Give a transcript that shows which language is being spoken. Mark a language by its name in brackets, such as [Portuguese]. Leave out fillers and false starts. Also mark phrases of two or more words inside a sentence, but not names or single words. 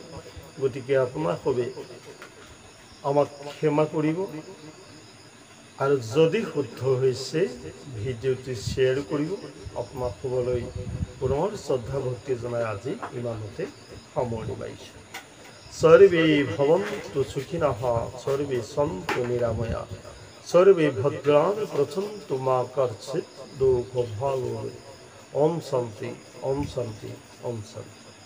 [Assamese] গতিকে আপোনালোকে আমাক ক্ষমা কৰিব। আৰু যদি শুদ্ধ হৈছে, ভিডিঅ'টি শ্বেয়াৰ কৰিব। আপোনালোকলৈ পুনৰ শ্ৰদ্ধা ভক্তি জনাই আজি ইমানতে সামৰণি মাৰিছোঁ। [Sanskrit] सर्वे भवन्तु सुखिनः सर्वे सन्तु निरामया सर्वे भद्राणि पश्यन्तु मा कश्चित् दुःखभाग् भवेत्। ओम शांति ओम शांति ओम शांति।